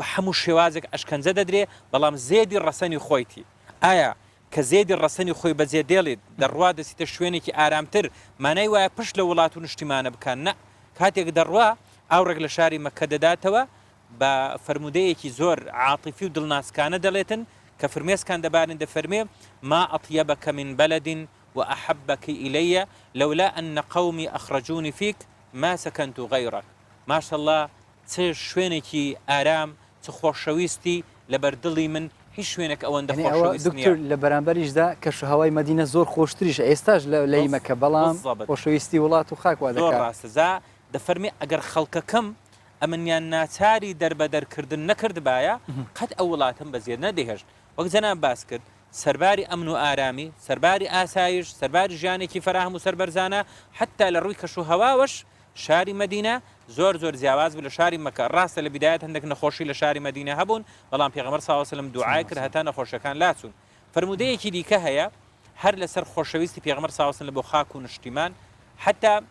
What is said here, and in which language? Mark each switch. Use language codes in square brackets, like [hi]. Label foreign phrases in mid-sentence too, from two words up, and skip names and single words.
[ckb] هەموو شێوازێک ئەشکەنجە دەدرێ بەڵام زێدی ڕەسەنی خۆیتی ئایا کە زێدی ڕەسەنی خۆی بەجێ دێڵێت دەڕوا دەسیتە شوێنێکی ئارامتر مانای وایە پشت لە وڵات و نیشتیمانە بکەن نە کاتێک دەڕوا ئاورێک لە شاری مەککە دەداتەوە بە فەرمودەیەکی زۆر عاتیفی و دڵناسکانە دەڵێتن کە فرمێسکان دەبارن دەفەرمێ [ar] ما أطيبك من بلد وأحبك إلي لولا أن قومي أخرجوني فيك ما سكنت غيرك ما شاء الله [ckb] شوێنێکی ئارام چ خۆشەویستی لە بەردڵی من هیچ شوێنێک ئەوەندە خۆشەویست نییە لە بەرامبەریشدا کەشهەوای مەدینە زۆر خۆشتریش ئێستاش لە مەککە بەڵام خۆشەویستی وڵات و خاک وا زۆر ڕاستەزا دەفەرمێ ئەگەر خەڵکەکەم ئەمنیان ناچاری دەربەدەرکردن نەکرد باە قەت ئەو وڵاتم بەزیێر نەدەهێشت وەک جەناب باس کرد سەرباری ئەمن و ئارامی سەرباری ئاسایش سەرباری ژیانێکی فەراهم و سەربەرزانە حتا لە ڕووی کەش و هەواوەش شاری مەدینە زۆر زیاواز بوو لە شاری مەککە ڕاستە لە بیدایەت هەندێک نەخۆشی لە شاری مەدینە هەبوون بەڵام پێغەمبەر [ar] صلی الله علیه وسلم [ckb] دوعای کرد هەتا نەخۆشەکان لاچوون فرمودەیەکی دیکە هەیە هەر لەسەر خۆشەویستی پێغەمبەر [ar] صلی الله علیه وسلم [ckb] بۆ خاک و نیشتیمان حتا